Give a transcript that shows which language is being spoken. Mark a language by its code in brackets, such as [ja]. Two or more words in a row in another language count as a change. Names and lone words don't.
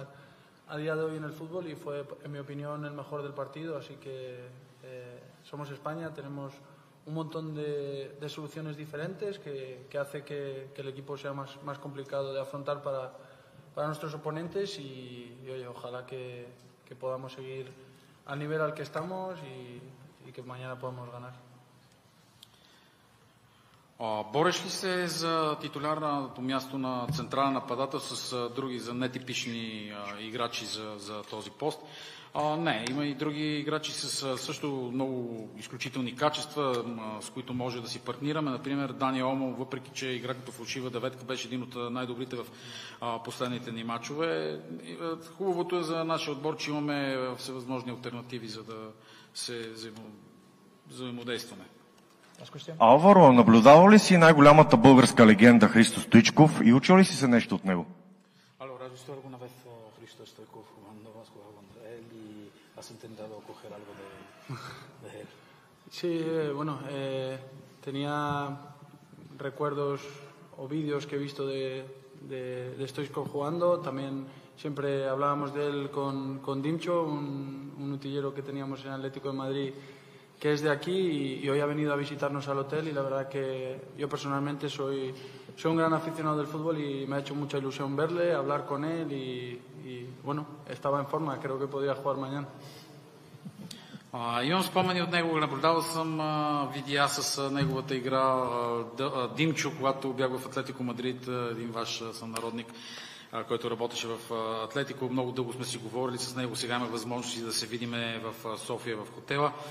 [es] a día de hoy en el fútbol y fue, en mi opinión, el mejor del partido, así que somos España, tenemos un montón de soluciones diferentes que hace que el equipo sea más complicado de afrontar para nuestros oponentes y oye, ojalá que podamos seguir al nivel al que estamos y que mañana podamos ganar. [bg] Бореш ли се за титулярното място на централен нападател с други за нетипични играчи за този пост? Не, има и други играчи с също много изключителни качества, с които може да си партнираме. Например, Дани Олмо, въпреки че игра като фалшива деветка, беше един от най-добрите в последните ни мачове. Хубавото е за нашия отбор, че имаме всевъзможни алтернативи, за да се взаимодействаме. Алваро, наблюдавал ли си най-голямата българска легенда Христо Стоичков и учил ли си се нещо от него? [es] Allora, has visto alguna vez a Hristo Stoichkov jugando? ¿Has jugado contra él y has intentado coger algo de él? Sí, bueno, tenía recuerdos o vídeos que he visto de Stoichkov jugando. También siempre hablábamos de él con Dimcho, un utillero que teníamos en Atlético de Madrid, que es de aquí y hoy ha venido a visitarnos al hotel y la verdad que yo personalmente soy un gran aficionado del fútbol y me ha hecho mucha ilusión verle, hablar con él y bueno, estaba en forma, creo que podría jugar mañana. [bg] Имам спомени от него, наблюдавал съм видеа с неговата игра. Димчо, когато бях в Атлетико Мадрид, един ваш сънародник, който работеше в Атлетико, много дълго сме си говорили с него, сега имаме възможности да се видим в София, в хотела.